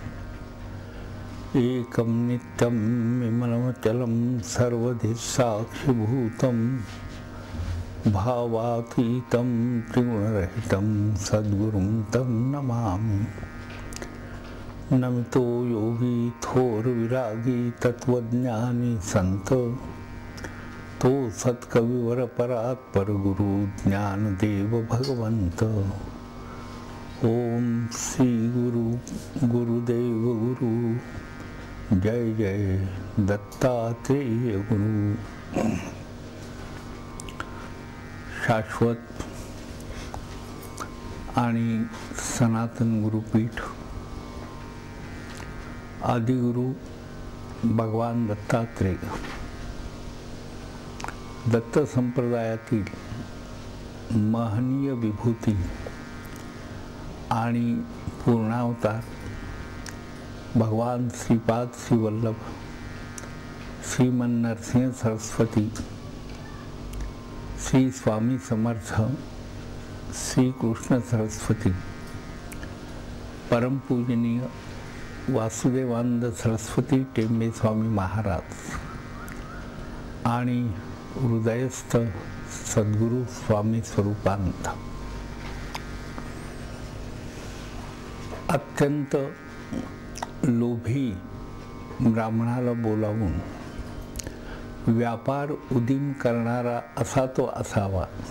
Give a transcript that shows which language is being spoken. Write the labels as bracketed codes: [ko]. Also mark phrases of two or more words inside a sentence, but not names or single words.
[sa] एकं नित्यं विमलमचलं सर्वधि साक्षिभूतं भावातीतं त्रिगुणरहितं सद्गुरुं तं नमामि। [mr] नमितो योगी थोर विरागी तत्वज्ञानी संत तो सत्कविवर परात्पर गुरु ज्ञानदेव भगवंत। [sa] ओम श्री गुरु गुरुदेव गुरु जय जय दत्तात्रेय गुरु। [mr] शाश्वत आणि सनातन गुरुपीठ आदिगुरु भगवान दत्तात्रेय दत्त संप्रदायातील महनीय विभूती आणि पूर्णावतार भगवान श्रीपाद श्रीवल्लभ श्रीमन नरसिंह सरस्वती श्री स्वामी समर्थ श्री कृष्ण सरस्वती परम पूजनीय वासुदेवानंद सरस्वती टेंबे स्वामी महाराज आणि हृदयस्थ सद्गुरु स्वामी स्वरूपानंद अत्यंत लोभी ब्राह्मणाला बोलावून व्यापार उदीम करणारा असा तो असावा।